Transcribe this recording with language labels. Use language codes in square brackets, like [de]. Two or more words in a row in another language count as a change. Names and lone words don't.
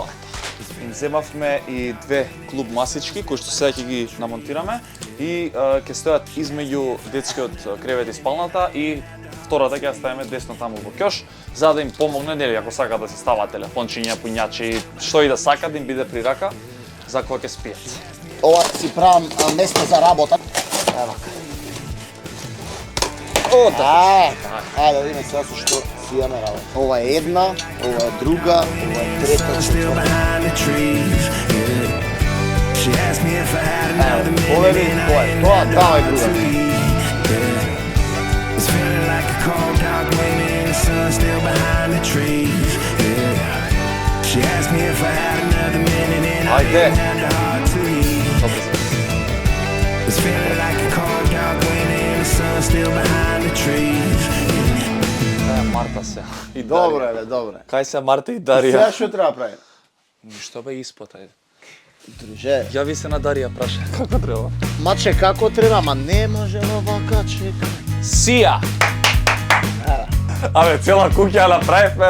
[mk] Им земавме и две клуб масички кои што сега ќе ги намонтираме и ќе стојат измеѓу детскиот кревет и спалната и втората ќе ја ставиме десно таму во ќош за да им помогне, нели, ако сакаат да се ставаат телефончиња, пуњачи, што и да сакаат да им биде при рака за кога ќе спијат. Ова си правам место за работа. Ева. О, така. Ајде да видиме сега со што си имаме работа. Ова е една, ова е друга, ова е трета, [en] Still [mk] четврта. [en] behind the trees. Yeah. She asked me if I had another [mk] Ова [en] minute [mk] е [en] and [mk] тоа, [en] I [mk] е тоа, таа е друга. [en] It's feeling like a cold dog winning, the sun's still behind the trees. Yeah. She asked me if I had another minute and I [mk] Ајде. [en] didn't have the heart to leave. It's feeling like a cold dog winning, the sun's still behind the trees. [mk] Марта се. И Добро Дарија. е, бе, добро е. Кај се Марта и Сега Дарија? што треба прави? Ништо бе испод, ајде. Друже, Јави се на Дарија, праша. Како треба? маче како треба, ма не може овака, чека. Сија! Абе, цела куќа ја направивме.